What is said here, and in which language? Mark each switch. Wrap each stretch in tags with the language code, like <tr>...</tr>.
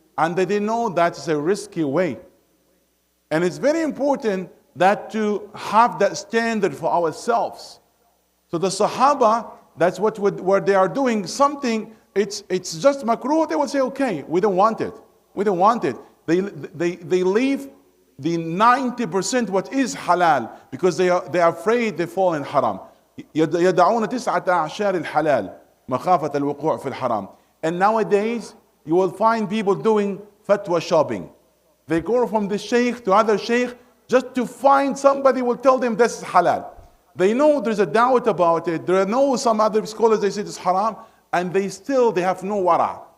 <en>And they know that's a risky way. And it's very important that to have that standard for ourselves. So the Sahaba, that's what they are doing. Something, it's just makruh, they will say, okay, we don't want it. We don't want it. They leave the 90% what is halal because they are afraid they fall in haram.</en> <ar>يدعون 9 أعشار الحلال مخافة الوقوع في الحرام.</ar> <en>And nowadays you will find people doing fatwa shopping. They go from the sheikh to other sheikh just to find somebody will tell them this is halal. They know there's a doubt about it. There are some other scholars, they say it's haram, and they have no wara'.</en>